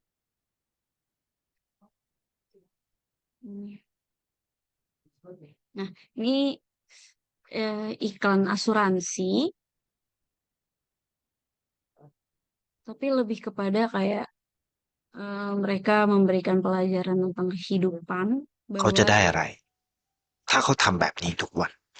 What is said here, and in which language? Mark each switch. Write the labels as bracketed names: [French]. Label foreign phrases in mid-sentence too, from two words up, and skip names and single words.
[Indonesian] Ini. Nah, ini iklan asuransi, tapi lebih kepada kayak mereka memberikan pelajaran tentang kehidupan [Thai] เขา [Indonesian] bahwa [Thai] จะได้อะไร ถ้าเขาทำแบบนี้ทุกวัน